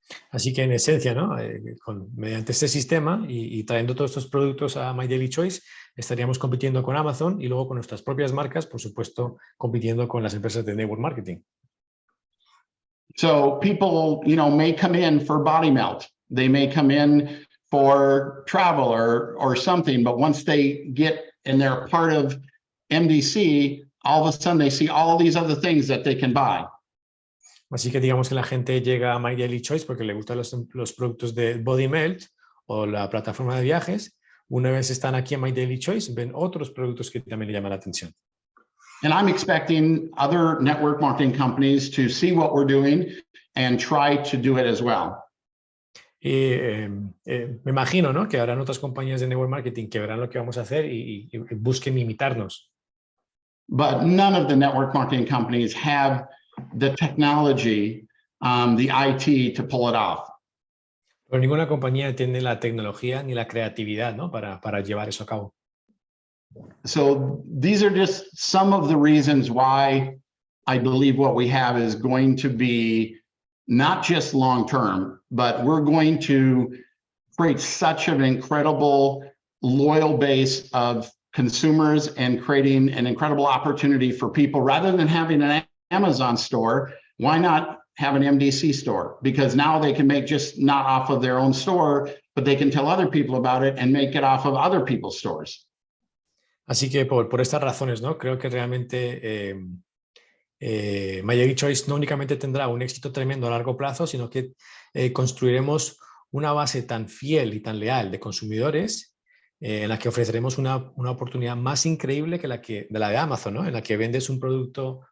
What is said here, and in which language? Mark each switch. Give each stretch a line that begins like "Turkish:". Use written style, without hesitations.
Spanish: Así que en esencia, ¿no?, mediante este sistema y trayendo todos estos productos a MyDilyChoice, estaríamos compitiendo con Amazon y luego con nuestras propias marcas, por supuesto, compitiendo con las empresas de network marketing.
English: So people, you know, may come in for body melt. They may come in for travel or something, but once they get and they're part of MDC, all of a sudden they see all these other things that they can buy.
Spanish: Así que digamos que la gente llega a MyDilyChoice porque le gustan los productos de Body Melt o la plataforma de viajes. Una vez están aquí en MyDilyChoice, ven otros productos que también le llaman la atención.
English: And I'm expecting other network marketing companies to see what we're doing and try to do it as well.
Spanish: Y me imagino, ¿no?, que habrán otras compañías de network marketing que verán lo que vamos a hacer y busquen imitarnos.
English: But none of the network marketing companies have the technology, the IT to pull it off.
Spanish: Pero ninguna compañía tiene la tecnología ni la creatividad, ¿no?, para llevar eso a cabo.
English: So these are just some of the reasons why I believe what we have is going to be not just long-term, but we're going to create such an incredible loyal base of consumers and creating an incredible opportunity for people. Rather than having an Amazon store, why not have an MDC store? Because now they can make just not off of their own store, but they can tell other people about it and make it off of other people's stores.
Spanish: Así que por estas razones, ¿no?, creo que realmente MyDilyChoice no únicamente tendrá un éxito tremendo a largo plazo, sino que construiremos una base tan fiel y tan leal de consumidores en la que ofreceremos una oportunidad más increíble que la de Amazon, ¿no?, en la que vendes un producto